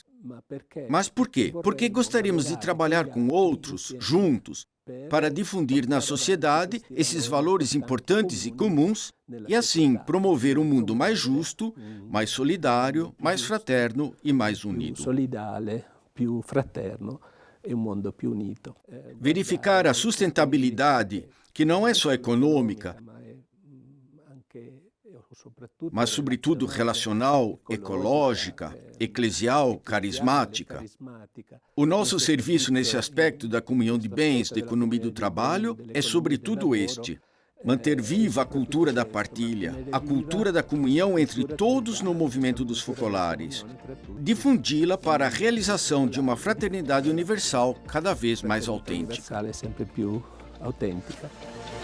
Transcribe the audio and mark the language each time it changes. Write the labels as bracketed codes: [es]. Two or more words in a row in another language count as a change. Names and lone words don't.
[pt] Mas por quê? Porque gostaríamos de trabalhar com outros, juntos, para difundir na sociedade esses valores importantes e comuns e, assim, promover um mundo mais justo, mais solidário, mais fraterno e mais unido. [it] Più fraterno e [pt] um mundo [it] più unito. [pt] Verificar a sustentabilidade, que não é só econômica, mas, sobretudo, relacional, ecológica, eclesial, carismática. O nosso serviço nesse aspecto da comunhão de bens, da economia do trabalho, é sobretudo este: manter viva a cultura da partilha, a cultura da comunhão entre todos no movimento dos focolares, difundi-la para a realização de uma fraternidade universal cada vez mais autêntica. [it] Sempre più autentica.